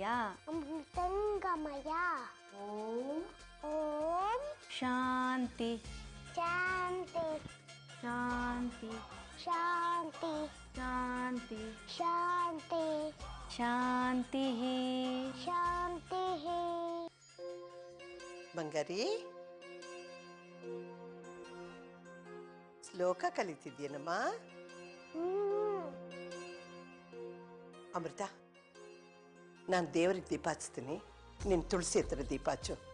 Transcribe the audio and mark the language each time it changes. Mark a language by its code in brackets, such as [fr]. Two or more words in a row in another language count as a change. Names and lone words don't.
[sa] अमृतंगमय। ओम ओम शांति शांति शांति शांति शांति शांति शांति शांति। [kn] ಬಂಗಾರಿ ಶ್ಲೋಕ ಕಲಿತಿದ್ಯೇನಮ್ಮ? ಅಮೃತ, ನಾನು ದೇವರಿಗೆ ದೀಪ ಹಚ್ತೀನಿ, ನಿನ್ನ ತುಳಸಿ ಹತ್ರ ದೀಪ ಹಚ್ಚು.